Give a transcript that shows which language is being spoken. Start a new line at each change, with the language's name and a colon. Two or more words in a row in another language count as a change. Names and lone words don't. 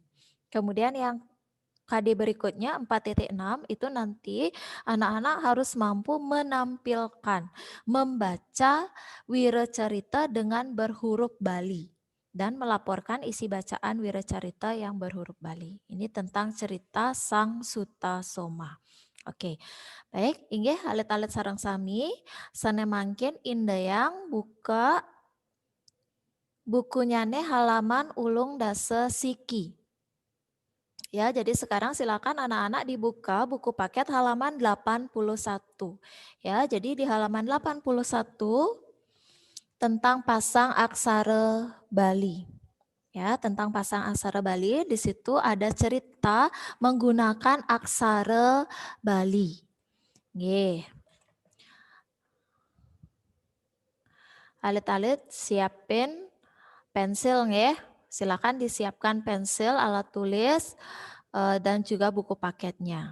Indonesian: Kemudian yang KD berikutnya 4.6 itu nanti anak-anak harus mampu menampilkan, membaca wira cerita dengan berhuruf Bali dan melaporkan isi bacaan wira cerita yang berhuruf Bali. Ini tentang cerita Sang Sutasoma. Oke, baik.
Balinese: Inggih alit-alit sareng sami. Sane mangkin indayang
Indonesian: buka bukunya nih halaman
Balinese: ulung dasa siki.
Indonesian: Ya, jadi sekarang silakan anak-anak dibuka buku paket halaman 81. Ya, jadi di halaman 81 tentang pasang aksara Bali. Ya, tentang pasang aksara Bali, di situ ada cerita menggunakan aksara Bali. Nggih. Alit-alit siapin pensil ya. Silakan disiapkan pensil, alat tulis, dan juga buku paketnya.